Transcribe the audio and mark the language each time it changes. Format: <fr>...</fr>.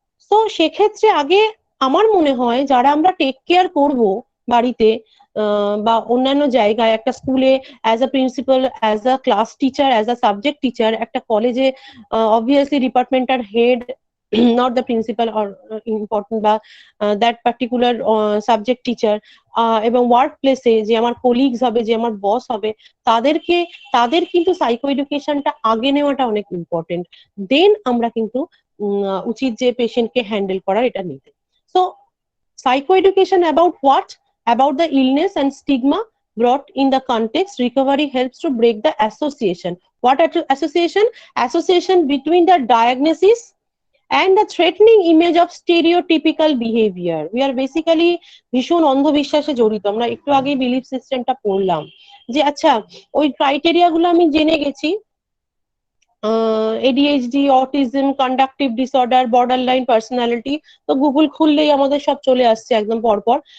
<bn>তো সেক্ষেত্রে আগে আমার মনে হয় যারা আমরা টেক কেয়ার করব বাড়িতে বা অন্যান্য জায়গায়, একটা স্কুলে as a principal, as a class teacher, as a subject teacher, একটা কলেজে obviously departmental head,</bn> <en>not the principal or important</en> <bn>বা</bn> <en>that particular subject teacher,</en> <bn>এবং ওয়ার্ক প্লেসে যে আমার কলিগস হবে, যে আমার বস হবে, তাদেরকে তাদের কিন্তু সাইকো এডুকেশনটা আগে নেওয়াটা অনেক ইম্পর্টেন্ট। দেন আমরা কিন্তু উচিত যে পেশেন্টকে হ্যান্ডেল করার এটা নিতে।</bn> <en>So psycho education about what? About the illness and stigma brought in the context. Recovery helps to break the association. What association? Association between the diagnosis and the threatening image of stereotypical behavior. We are basically</en> <bn>ভীষণ অন্ধবিশ্বাসে জড়িত। আমরা একটু আগে belief সিস্টেমটা পড়লাম যে আচ্ছা ওই ক্রাইটেরিয়া গুলো আমি জেনে গেছি, ADHD, autism, conductive disorder, borderline personality, তো গুগল খুললেই আমাদের সব চলে আসছে একদম পরপর।</bn>